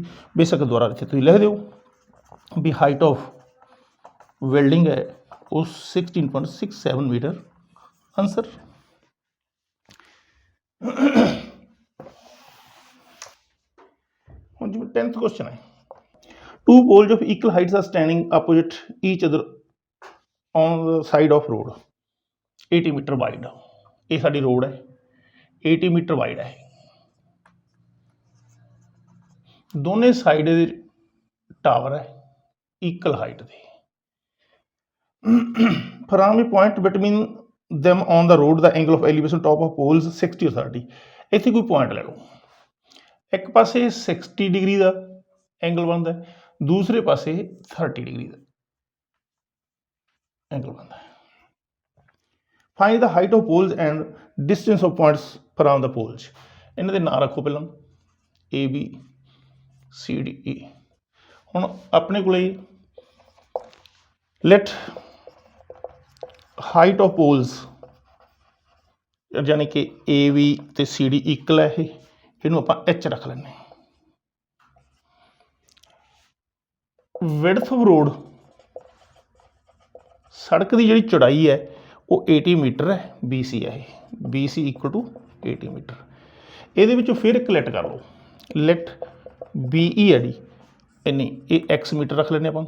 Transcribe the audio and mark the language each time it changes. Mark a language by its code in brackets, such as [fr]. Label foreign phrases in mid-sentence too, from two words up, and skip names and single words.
[pa] ਬੇਸ਼ੱਕ ਦੁਬਾਰਾ ਇੱਥੇ ਤੁਸੀਂ ਲਿਖ ਦਿਓ ਵੀ [en] height of building [pa] ਹੈ ਉਹ 16.67 ਮੀਟਰ ਆਨਸਰ। ਹੁਣ ਜਿਵੇਂ 10th ਕੁਐਸਚਨ ਹੈ, [en] two poles of equal heights are standing opposite each other on the side of road 80 meter wide. [pa] ਇਹ ਸਾਡੀ ਰੋਡ ਹੈ, 80 [en] meter wide [pa] ਹੈ। ਦੋਨੇ ਸਾਈਡ ਦੇ ਟਾਵਰ ਹੈ [en] equal height [pa] ਦੇ। [en] ਫਰਮ a point between them on the road the angle of elevation top of poles 60 or 30। [pa] ਇੱਥੇ ਕੋਈ ਪੁਆਇੰਟ ਲੈ ਲਓ। ਇੱਕ ਪਾਸੇ 60 ਡਿਗਰੀ ਦਾ ਐਂਗਲ ਬਣਦਾ, ਦੂਸਰੇ ਪਾਸੇ 30 ਡਿਗਰੀ ਦਾ ਐਂਗਲ ਬਣਦਾ। [en] find the height of poles and distance of points from the poles. [pa] ਇਹਨਾਂ ਦੇ ਨਾਂ ਰੱਖੋ ਪਹਿਲਾਂ ABCDE। ਹੁਣ ਆਪਣੇ ਕੋਲੇ [en] let height of poles [pa] ਯਾਨੀ ਕਿ AB ਤੇ CD ਇਕੁਅਲ ਹੈ। ਇਹਨੂੰ ਆਪਾਂ H ਰੱਖ ਲੈਂਦੇ ਹਾਂ। [en] width of road [hi] सड़क की जी चौड़ाई है वो 80 मीटर है, BC है, BC [en] equal to 80 meter. [hi] ये फिर एक लिट कर लो, लिट BE है जी इन्नी, ये X मीटर रख लेने अपन।